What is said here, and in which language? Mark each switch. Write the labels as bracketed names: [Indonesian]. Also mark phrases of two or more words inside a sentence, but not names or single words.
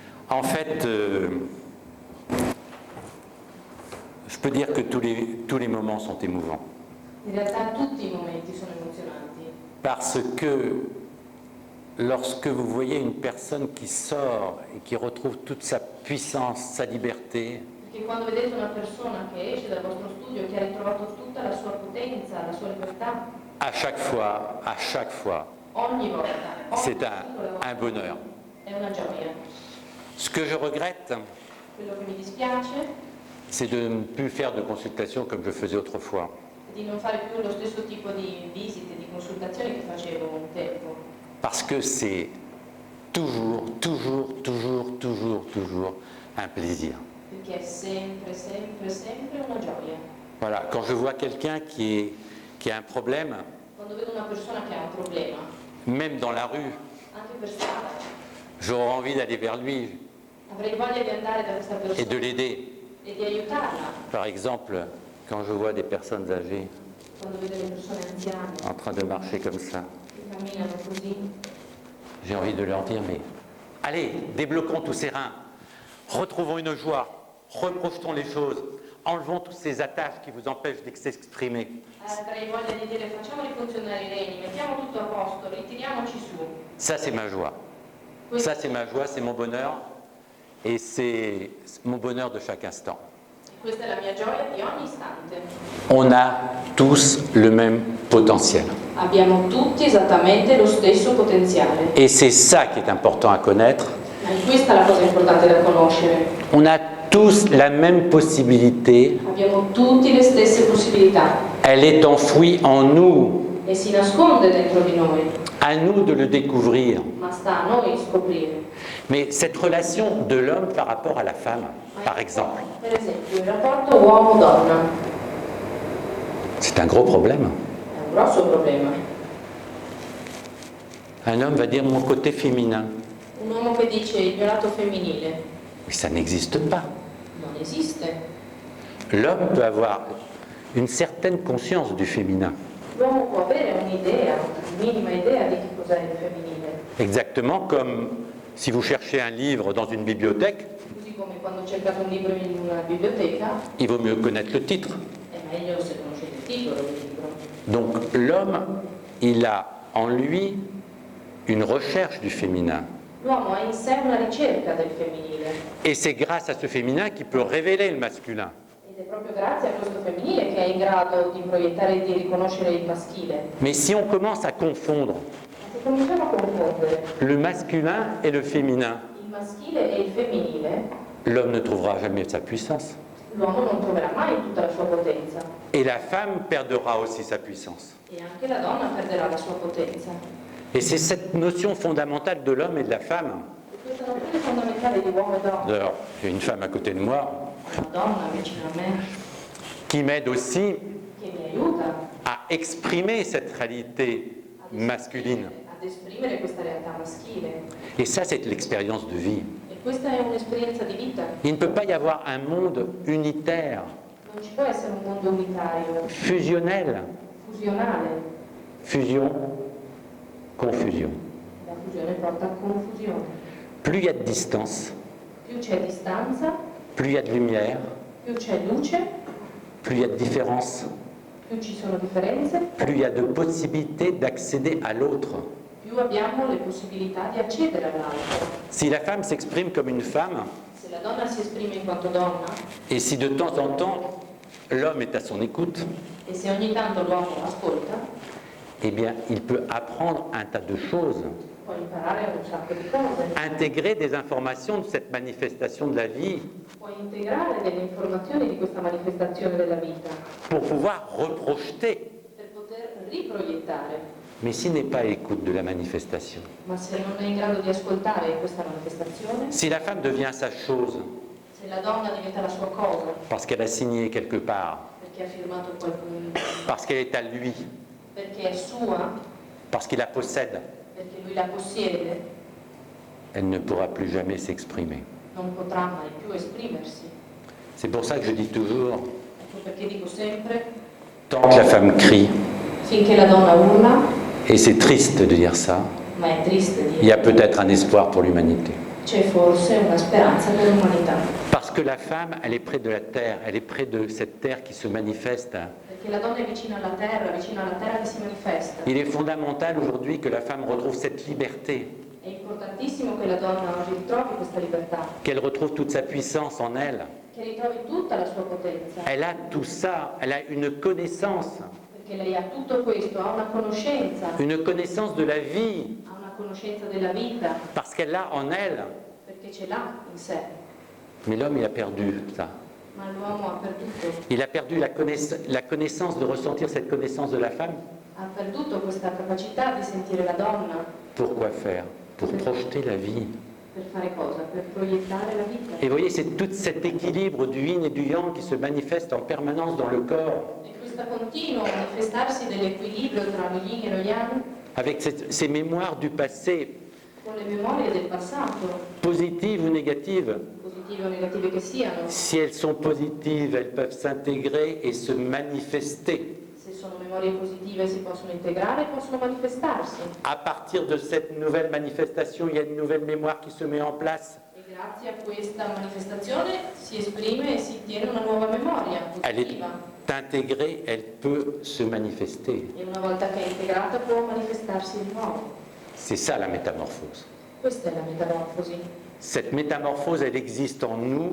[French] En fait, je peux dire que tous les moments sont émouvants. [Italian] In realtà tutti i momenti sono emozionanti. [French] Parce que lorsque vous voyez une personne qui sort et qui retrouve toute sa puissance, sa liberté, [Italian] Perché quando vedete una persona che esce dal vostro studio, che ha ritrovato tutta la sua potenza, la sua libertà, [French] à chaque fois, [Italian] ogni volta, [French] c'est [Italian] singola volta, [French] un bonheur. [Italian] è una gioia. [French] Ce que je regrette, [Italian] Quello che mi dispiace [French] c'est de ne plus faire de consultation comme je faisais autrefois. [Italian] è di non fare più lo stesso tipo di visite, di consultazioni che facevo un tempo. [French] Parce que c'est toujours un plaisir. [Italian] Perché è sempre una gioia. [French] Voilà, quand je vois quelqu'un qui a un problème, [Italian] Quando vedo una persona che ha un problema, [French] même dans la rue, [Italian] anche per strada, [French] j'aurais envie d'aller vers lui [Italian] avrei voglia di andare da questa [French] et [Italian] persona [French] de l'aider. [Italian] e di aiutarla. [French] Par exemple, quand je vois des personnes âgées [Italian] Quando vedo le persone anziane [French] en train de marcher comme ça, [Italian] che camminano così, [French] j'ai envie de leur dire, mais allez, débloquons tous ces reins, retrouvons une joie, reprojetons les choses, enlevons toutes ces attaches qui vous empêchent de s'exprimer. [Italian] avrei voglia di dire facciamo rifunzionare i reni, mettiamo tutto a posto, ritiriamoci su. [French] Ça, c'est ma joie. Ça, c'est ma joie, c'est mon bonheur. Et c'est mon bonheur de chaque instant. [Italian] Questa è la mia gioia di ogni istante. [French] On a tous le même potentiel. [Italian] Abbiamo tutti esattamente lo stesso potenziale. [French] Et c'est ça qui est important à connaître. [Italian] E questa è la cosa importante da conoscere. [French] On a tous la même possibilité. [Italian] Abbiamo tutti le stesse possibilità. [French] Elle est enfouie en nous. [Italian] E si nasconde dentro di noi. [French] À nous de le découvrir. [Italian] Ma sta a noi scoprire. [French] Mais cette relation de l'homme par rapport à la femme, par exemple, [Italian] Per esempio, il rapporto uomo-donna [French] c'est un gros problème. [Italian] è un grosso problema. [French] Un homme va dire mon côté féminin. [Italian] Un uomo che dice il mio lato femminile [French] Mais ça n'existe pas. [Italian] non esiste. [French] L'homme peut avoir une certaine conscience du féminin. [Italian] L'uomo può avere un'idea, una minima idea di che cos'è il femminile. [French] Exactement comme si vous cherchez un livre dans une bibliothèque, [Italian] Così come quando cercate un libro in una biblioteca, [French] il vaut mieux connaître le titre. [Italian] è meglio se conoscete il titolo del libro. [French] Donc l'homme, il a en lui une recherche du féminin. [Italian] L'uomo ha in sé una ricerca del femminile [French] Et c'est grâce à ce féminin qu'il peut révéler le masculin. [Italian] ed è proprio grazie a questo femminile che è in grado di proiettare e di riconoscere il maschile. [French] Mais si on commence à confondre [Italian] Ma se cominciamo a confondere [French] le masculin et le féminin, [Italian] il maschile e il femminile, [French] l'homme ne trouvera jamais sa puissance. [Italian] l'uomo non troverà mai tutta la sua potenza [French] Et la femme perdra aussi sa puissance. [Italian] e anche la donna perderà la sua potenza. [French] Et c'est cette notion fondamentale de l'homme et de la femme. [Italian] E questa nozione fondamentale di uomo e donna, [French] D'ailleurs, j'ai une femme à côté de moi [Italian] una donna vicino a me, [French] qui m'aide aussi [Italian] che mi aiuta [French] à exprimer cette réalité masculine. [Italian] ad esprimere questa realtà maschile. [French] Et ça, c'est l'expérience de vie. [Italian] E questa è un'esperienza di vita. [French] Il ne peut pas y avoir un monde unitaire, [Italian] Non ci può essere un mondo unitario, [French] fusionnel. [Italian] fusionale. [French] Fusion, confusion. [Italian] La fusione porta a confusione. [French] Plus il y a de distance, [Italian] Più c'è distanza, [French] plus il y a de lumière, [Italian] più c'è luce, [French] plus il y a de différence, [Italian] più ci sono differenze, [French] plus il y a de possibilités d'accéder à l'autre. [Italian] più abbiamo le possibilità di accedere all'altro. [French] Si la femme s'exprime comme une femme, [Italian] Se la donna si esprime in quanto donna [French] et si de temps en temps l'homme est à son écoute, [Italian] e se ogni tanto l'uomo ascolta, [French] eh bien, il peut apprendre un tas de choses, [Italian] può imparare un sacco di cose, [French] intégrer des informations de cette manifestation de la vie [Italian] può integrare delle informazioni di questa manifestazione della vita [French] pour pouvoir reprojeter. [Italian] per poter riproiettare. [French] Mais s'il n'est pas à l'écoute de la manifestation, [Italian] Ma se non è in grado di ascoltare questa manifestazione, [French] si la femme devient sa chose [Italian] se la donna diventa la sua cosa, [French] parce qu'elle a signé quelque part, [Italian] perché ha firmato qualcuno, [French] parce qu'elle est à lui, [Italian] perché è sua, [French] parce qu'il la possède, [Italian] perché lui la possiede, [French] elle ne pourra plus jamais s'exprimer. [Italian] non potrà mai più esprimersi. [French] C'est pour ça que je dis toujours, [Italian] Ecco perché dico sempre, [French] tant que la femme crie, [Italian] finché la donna urla, [French] et c'est triste de dire ça, [Italian] ma è triste [French] il y a [Italian] dire, [French] peut-être un espoir pour l'humanité. [Italian] c'è forse una speranza per l'umanità. [French] Parce que la femme, elle est près de la terre, elle est près de cette terre qui se manifeste. [Italian] Perché la donna è vicina alla terra che si manifesta. [French] Il est fondamental aujourd'hui que la femme retrouve cette liberté, [Italian] È importantissimo che la donna oggi ritrovi questa libertà, [French] qu'elle retrouve toute sa puissance en elle. [Italian] che ritrovi tutta la sua potenza. [French] Elle a tout ça, elle a une connaissance [Italian] Perché lei ha tutto questo, ha una conoscenza [French] de la vie, [Italian] ha una conoscenza della vita, [French] parce qu'elle l'a en elle. [Italian] perché ce l'ha in sé. [French] Mais l'homme, il a perdu ça. [Italian] Ma l'uomo ha perduto. [French] Il a perdu la connaissance de ressentir cette connaissance de la femme. [Italian] Ha perduto questa capacità di sentire la donna. [French] Pourquoi faire? Pour projeter la vie. [Italian] Per fare cosa? Per proiettare la vita. [French] Et vous voyez, c'est tout cet équilibre du yin et du yang qui se manifeste en permanence dans le corps, [Italian] E questo continuo manifestarsi dell'equilibrio tra lo yin e lo yang, [French] avec ces mémoires du passé, [Italian] con le memorie del passato, [French] positives ou négatives. [Italian] positive o negative che siano. [French] Si elles sont positives, elles peuvent s'intégrer et se manifester. [Italian] Se sono memorie positive si possono integrare e possono manifestarsi. [French] À partir de cette nouvelle manifestation, il y a une nouvelle mémoire qui se met en place. [Italian] E grazie a questa manifestazione si esprime e si ottiene una nuova memoria [French] Elle est [Italian] positiva. [French] intégrée, elle peut se manifester. [Italian] E una volta che è integrata può manifestarsi di nuovo. [French] C'est ça la métamorphose. [Italian] Questa è la metamorfosi. [French] Cette métamorphose, elle existe en nous,